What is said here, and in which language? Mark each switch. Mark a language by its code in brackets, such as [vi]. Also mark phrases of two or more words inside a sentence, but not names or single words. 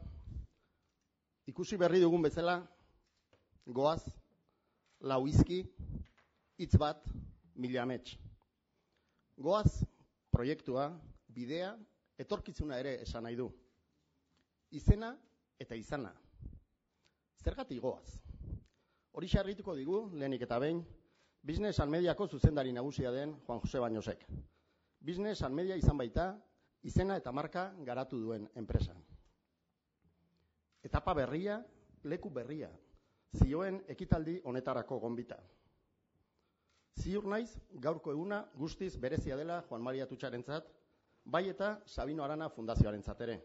[eu] Ikusi berri dugun bezala, goaz, lau izki, hitz bat, mila amets. Goaz, proiektua, bidea, etorkizuna ere esan nahi du. Izena eta izana. Zergatik goaz? Hori xarrituko digu, lehenik eta behin, Business and Mediako zuzendari nagusia den Juan Jose Bañosek. Business and Media izan baita, izena eta marka garatu duen enpresa. Etapa berria, leku berria, zioen ekitaldi honetarako gonbita. Ziur naiz, gaurko eguna guztiz berezia dela Juan Mari Atutxarentzat, bai eta Sabino Arana Fundazioarentzat ere.